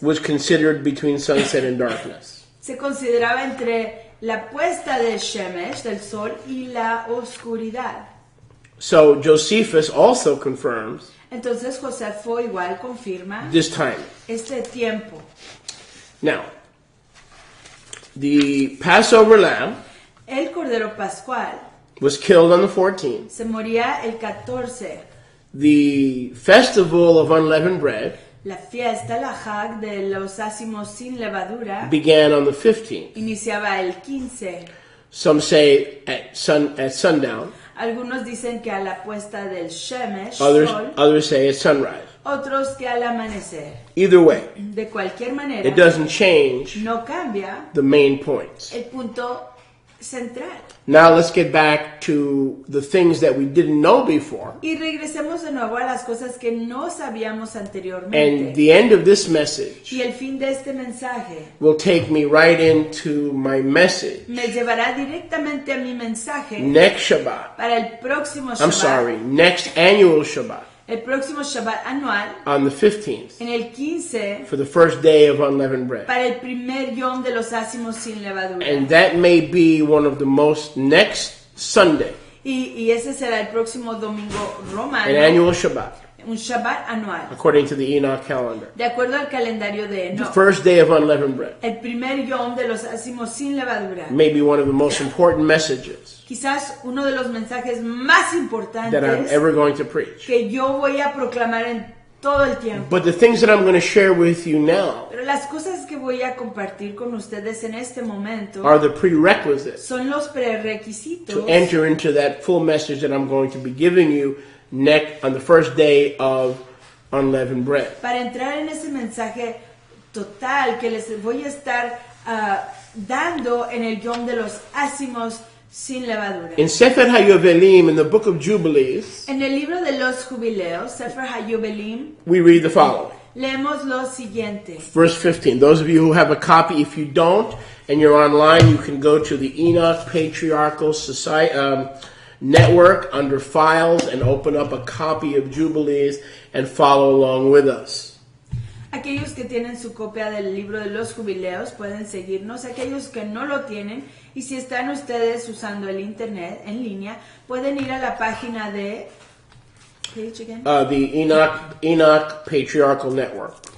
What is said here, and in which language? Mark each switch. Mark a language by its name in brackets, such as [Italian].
[English] was considered between sunset and darkness. [Spanish] se consideraba entre la puesta del Shemesh, del sol, y la oscuridad. [English] So Josephus also confirms [Spanish] Entonces Josefo igual confirma [English] this time. [Spanish] este tiempo. [English] Now, the Passover lamb [Spanish] El cordero pascual [English] was killed on the 14th. [Spanish] se moría el 14. [English] The festival of unleavened bread [Spanish] La fiesta, la Hag de los ácimos sin levadura, [English] began on the 15th. [Spanish] iniciaba el 15. [English] Some say at sundown. [Spanish] Algunos dicen que a la puesta del Shemesh, sol, [English] Others say at sunrise. [Spanish] otros que al amanecer. [English] Either way, [Spanish] De cualquier manera, [English] it doesn't change [Spanish] no cambia [English] the main points. [Spanish] el punto central. [English] Now let's get back to the things that we didn't know before. [Spanish] Y regresemos de nuevo a las cosas que no sabíamos [English] And [Spanish] anteriormente. [English] the end of this message [Spanish] Y el fin de este mensaje [English] will take me right into my message [Spanish] me llevará directamente a mi mensaje [English] next Shabbat. [Spanish] para el próximo [English] I'm [Spanish] Shabbat. [English] sorry, next annual Shabbat [Spanish] El próximo Shabbat anual, [English] on the 15th [Spanish] en el 15, [English] for the first day of unleavened bread. [Spanish] para el primer yom de los ácimos sin levadura. [English] And that may be one of the most next Sunday, [Spanish] Y ese será el próximo domingo romano, [English] an annual Shabbat, [Spanish] un Shabbat anual, [English] according to the Enoch calendar. [Spanish] de acuerdo al calendario de [English] The [Spanish] Enoch. [English] first day of unleavened bread [Spanish] El primer yom de los ácimos sin levadura. [English] may be one of the most important messages [Spanish] Quizás uno de los mensajes más [English] that I'm [Spanish] importantes [English] ever going to preach. [Spanish] que yo voy a proclamar en todo el tiempo. [English] But the things that I'm going to share with you now [Spanish] Pero las cosas que voy a compartir con ustedes en este momento [English] are the prerequisites [Spanish] son los prerequisitos [English] to enter into that full message that I'm going to be giving you on the first day of unleavened bread. [Spanish] para entrar en ese mensaje total que les voy a estar dando en el Yom de los Ácimos sin levadura. [English] In Sefer HaYovelim, in the Book of Jubilees, [Spanish] En el libro de los Jubileos, Sefer HaYovelim, [English] we read the following. [Spanish] leemos lo siguiente. [English] Verse 15. Those of you who have a copy, if you don't, and you're online, you can go to the Enoch Patriarchal Society Network under Files and open up a copy of Jubilees and follow along with us. [Spanish] Aquellos que tienen su copia del libro de los Jubileos pueden seguirnos. Aquellos que no lo tienen, y si están ustedes usando el internet en línea, pueden ir a la página de [English] The Enoch Patriarchal Network.